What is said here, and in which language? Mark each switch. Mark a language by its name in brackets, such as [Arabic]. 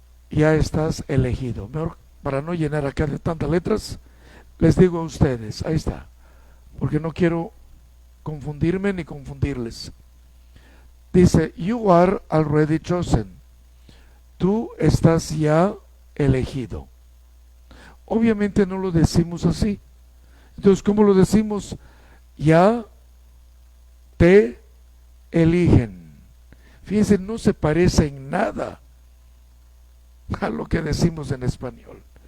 [Spanish] ya estás elegido. Mejor, para no llenar acá de tantas letras, les digo a ustedes, ahí está, porque no quiero confundirme ni confundirles. [English] Dice, you are already chosen. [Spanish] Tú estás ya elegido. Obviamente no lo decimos así. Entonces, ¿cómo lo decimos? Ya te eligen. Fíjense, no se parece en nada a lo que decimos en español.